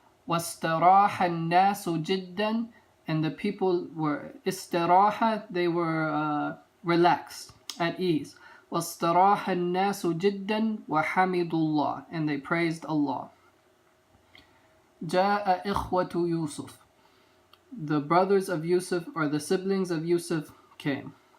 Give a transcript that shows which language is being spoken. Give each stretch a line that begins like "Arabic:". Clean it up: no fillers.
Arabic: واستراح الناس جدا,
English: and the people were istiraha, they were relaxed, at ease.
Arabic: واستراح الناس جدا وحمدوا الله,
English: and they praised Allah.
Arabic: جاء إخوة يوسف,
English: the brothers of Yusuf, or the siblings of Yusuf, came.